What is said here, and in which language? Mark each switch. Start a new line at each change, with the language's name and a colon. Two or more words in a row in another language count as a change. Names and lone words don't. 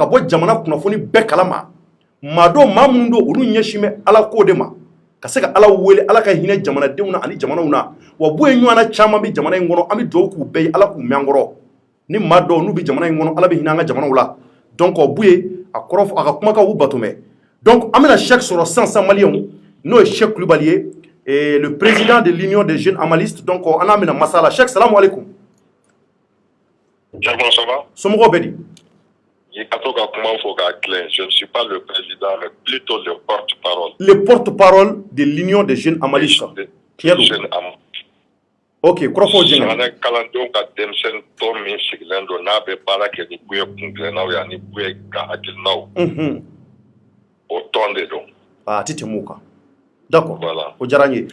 Bambara: bɔ jamana kunnafoni bɛɛ kalama maa dɔw maa mun don olu ɲɛsin bɛ Ala ko de ma ka se ka Ala wele Ala ka hinɛ jamanadenw na ani jamanaw na wa Buyi ɲɔgɔnna caman bɛ jamana in kɔnɔ an bɛ dugawu k'u bɛɛ ye Ala k'u mɛn an kɔrɔ ni maa dɔw n'u bɛ jamana in kɔnɔ Ala bɛ hinɛ an ka jamanaw la donc Buyi a kɔrɔ a ka kumakan u bato mɛ donc an bɛna Cheikh sɔrɔ sisan maliyɛnw n'o ye Cheikh Kulibali ye
French: le président de l'Union des jeunes amalistes
Bambara: donc an bɛna masala Cheikh
Arabic: سلام عليكم.
French: Ça va?
Bambara: Somɔgɔw bɛ di?
French: Je ne suis pas le président, mais plutôt le porte-parole. Le porte-parole de l'Union des jeunes amalistes.
Bambara: Ok, kɔrɔfɔ jɛngɛ. Jamana kalandenw ka denmisɛnnin tɔ min sigilen don n'a bɛ baara kɛ ni Buyi kuntilennaw ye ani Buyi ka hakilinaw. O tɔn de don. A ti tɛmɛ o kan. D'accord.
French: Voilà.
Bambara: O diyara n ye.